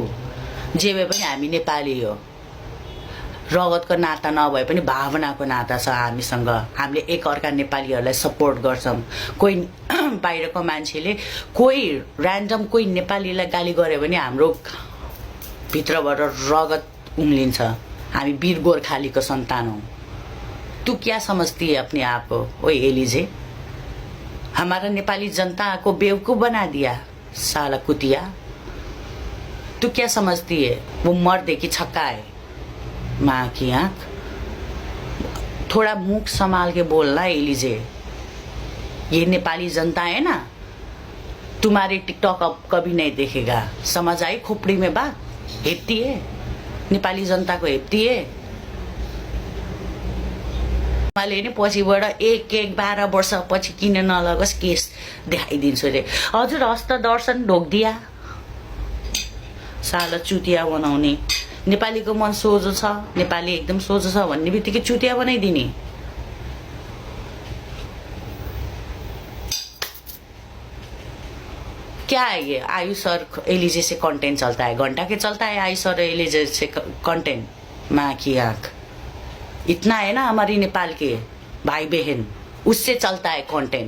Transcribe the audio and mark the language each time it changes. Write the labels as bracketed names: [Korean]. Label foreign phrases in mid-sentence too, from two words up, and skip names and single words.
[Nepali] जे भए पनि हामी नेपाली हो, रगतको नाता नभए पनि भावनाको नाता छ हामीसँग। हामीले एकअर्का नेपालीहरूलाई सपोर्ट गर्छौँ। कोही बाहिरको मान्छेले कोही ऱ्यान्डम कोही नेपालीलाई गाली गर्यो भने हाम्रो भित्रबाट रगत उम्लिन्छ। हामी वीर गोर्खालीको सन्तान हौ। [Hindi] तू क्या समझती है अपने आप को? ओए एलिजे, हमारा नेपाली जनता को बेवकूफ बना दिया साला कुतिया। तू क्या समझती है वो मर्द है कि छक्का है? माँ की आंख। थोड़ा मुख संभाल के बोलना एलिजे। ये नेपाली जनता है ना, तुम्हारे टिकटॉक अब कभी नहीं देखेगा। समझ आई खोपड़ी में बात? हेप्ती है नेपाली जनता को, हेप्ती है। [Nepali] मैले नि पछिबाट एक 12 वर्ष पछि किन नलगोस् केस देखाइदिन्छु रे। हजुर हस्त दर्शन ढोकदिया साला चुतिया बनाउने। नेपालीको मन सोझो छ, नेपाली एकदम सोझो छ भन्ने बित्तिकै चुतिया बनाइदिने। [Hindi] क्या है ये? आयुष और एलिजे से कंटेंट चलता है, घंटा के चलता है आयुष और एलिजे से कंटेंट। माँ की आंख। इतना है ना हमारी नेपाल के भाई बहन, उससे चलता है कंटेंट।